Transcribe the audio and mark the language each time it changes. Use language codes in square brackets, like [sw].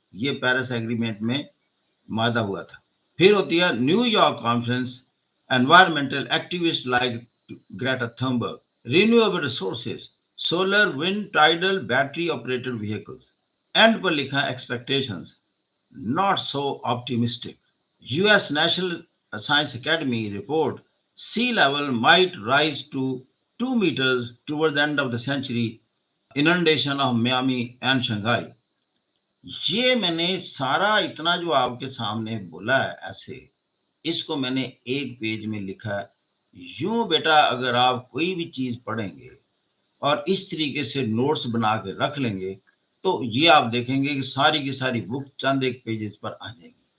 [hi] ये Paris agreement में मादा हुआ था. फिर होती है New York conference, environmental activist like Greta Thunberg, renewable resources, solar, wind, tidal, battery operated vehicles. And पर लिखा expectations, not so optimistic. [en] US national science academy report, sea level might rise to 2 meters toward the end of the century, inundation of Miami and Shanghai. [hi] ये मैंने सारा इतना जो आपके सामने बोला है ऐसे, इसको मैंने एक पेज में लिखा है. यूं बेटा अगर आप कोई भी चीज पढ़ेंगे और इस तरीके से नोट्स बना के रख लेंगे तो ये आप देखेंगे कि सारी की सारी बुक चंद एक पेजेस पर आ जाएगी.